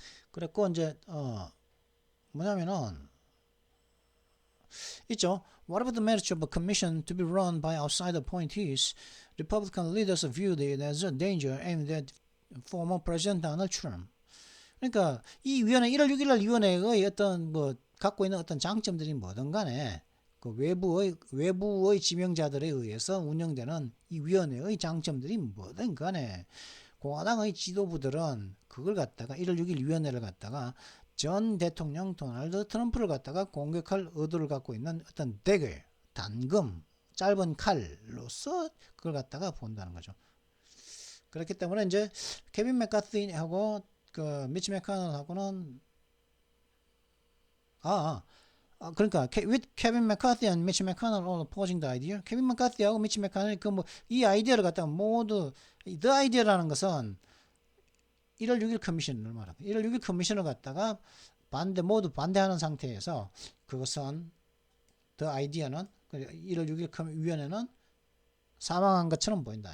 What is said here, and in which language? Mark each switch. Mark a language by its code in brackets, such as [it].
[ko] 그랬고 이제 뭐냐면은 있죠. [en] Whatever the merit of a commission to be run by outside appointees, Republican leaders viewed it as a danger aimed at former President Donald Trump. [ko] 그러니까 이 위원회 1월 6일 날 위원회의 어떤 뭐 갖고 있는 어떤 장점들이 뭐든 간에 그 외부의 지명자들에 의해서 운영되는 이 위원회의 장점들이 뭐든 간에 공화당의 지도부들은 그걸 갖다가 1월 6일 위원회를 갖다가 전 대통령 도널드 트럼프를 갖다가 공격할 의도를 갖고 있는 어떤 대결, 단금, 짧은 칼로서 그걸 갖다가 본다는 거죠. 그렇기 때문에 이제 케빈 메카티하고 그 미치 메카노하고는 그러니까 [en] with Kevin McCarthy and Mitch McConnell all opposing the idea. [ko] 케빈 메카티하고 미치 메카노이 이 아이디어를 갖다가 모두 [en] the idea [ko] 라는 것은 1월 6일 커미션을 말합니다. 1월 6일 커미션을 갖다가 모두 반대하는 상태에서 그것은 [en] the idea [ko] 는 1월 6일 위원회는 사망한 것처럼 보인다.